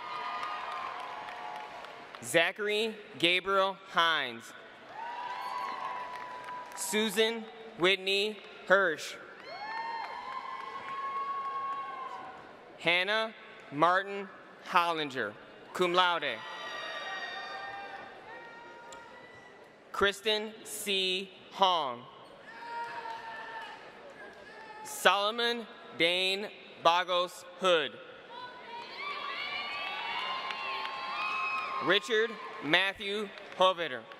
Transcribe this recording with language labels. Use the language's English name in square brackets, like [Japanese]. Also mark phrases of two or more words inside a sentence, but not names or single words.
[English] Zachary Gabriel Hines. Susan Whitney Hirsch. Hannah Martin Hollinger, [Latin] cum laude. [English] Kristen C. Hong. Solomon Dane Bogos Hood. Richard Matthew Hoveder.